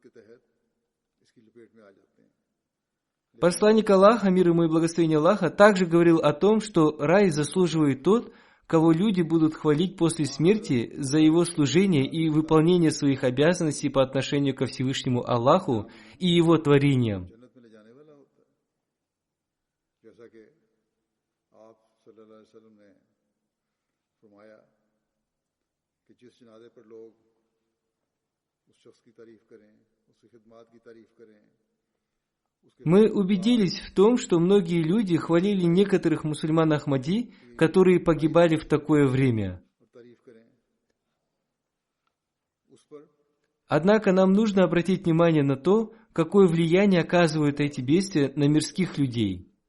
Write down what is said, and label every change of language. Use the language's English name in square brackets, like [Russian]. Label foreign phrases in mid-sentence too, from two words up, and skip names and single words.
[Russian] Посланник Аллаха, мир ему и благословение Аллаха, также говорил о том, что рай заслуживает тот, кого люди будут хвалить после смерти за его служение и выполнение своих обязанностей по отношению ко Всевышнему Аллаху и его творениям. [Urdu] جس جنازے پر لوگ اس شخص کی تعریف کریں، اس کی خدمت کی تعریف کریں. [Russian] Мы убедились в том, что многие люди хвалили некоторых мусульман Ахмади, которые погибали в такое время. Однако нам нужно обратить внимание на то, какое влияние оказывают эти бедствия на мирских людей.